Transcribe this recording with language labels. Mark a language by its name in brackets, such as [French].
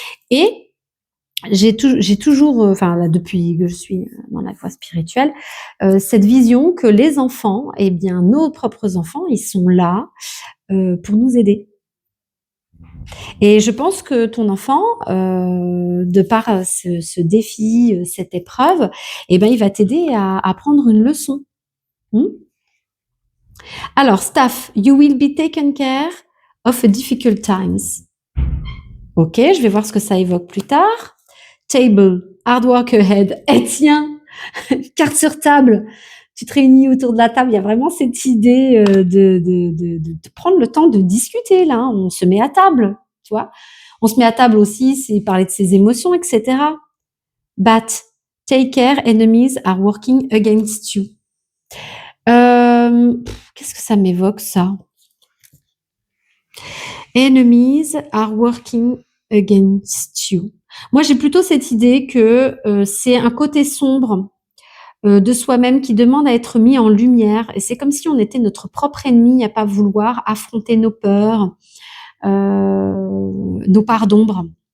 [French] Et j'ai toujours, enfin là, depuis que je suis dans la voie spirituelle, cette vision que les enfants, eh bien, nos propres enfants, ils sont là pour nous aider. Et je pense que ton enfant, de par ce défi, cette épreuve, eh ben, il va t'aider à apprendre une leçon. [English] Alors, staff, you will be taken care of a difficult times. [French] Ok, je vais voir ce que ça évoque plus tard. Table, [English] hard work ahead. [French] Eh tiens, carte sur table. Tu te réunis autour de la table. Il y a vraiment cette idée de prendre le temps de discuter là. On se met à table, tu vois. On se met à table aussi, c'est parler de ses émotions, etc. [English] But take care, enemies are working against you. [French] Qu'est-ce que ça m'évoque ça? [English] Enemies are working against you. [French] Moi, j'ai plutôt cette idée que c'est un côté sombre de soi-même qui demande à être mis en lumière. Et c'est comme si on était notre propre ennemi à pas vouloir affronter nos peurs, nos parts d'ombre.